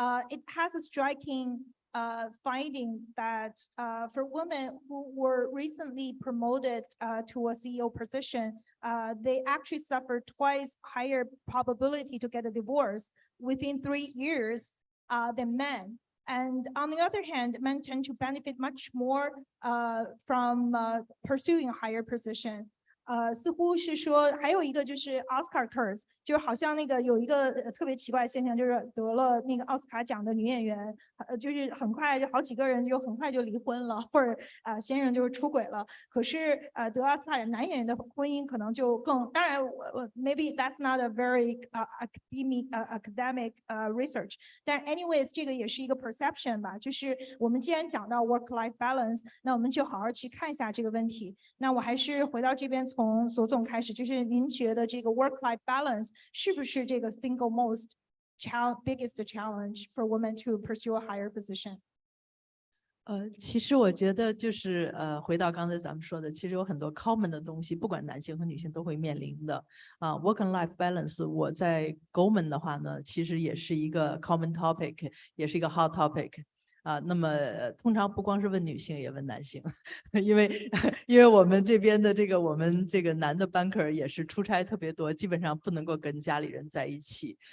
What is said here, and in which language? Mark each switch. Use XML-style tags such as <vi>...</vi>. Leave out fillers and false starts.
<en>It has a striking finding that for women who were recently promoted to a CEO position, they actually suffered twice higher probability to get a divorce within 3 years than men. And on the other hand, men tend to benefit much more from pursuing a higher position.</en> <zh>似乎是说还有一个就是 Oscar curse， 就是好像那个有一个特别奇怪的现象，就是得了那个奥斯卡奖的女演员，就是很快就好几个人就很快就离婚了，或者先生就是出轨了。可是得奥斯卡的男演员的婚姻可能就更，当然 maybe that's not a very academic research，但 anyways 这个也是一个 perception 吧，就是我们既然讲到 work-life balance， 那我们就好好去看一下这个问题。那我还是回到这边。从索总开始，就是您觉得这个 work-life balance 是不是这个 single most biggest challenge for women to pursue a higher position？其实我觉得就是回到刚才咱们说的，其实有很多 common 的东西，不管男性和女性都会面临的work and life balance。我在 Goldman 的话呢，其实也是一个 common topic，也是一个 hot topic。那么通常不光是问女性，也问男性，因为我们这边的我们这个男的 banker 也是出差特别多，基本上不能够跟家里人在一起。</zh>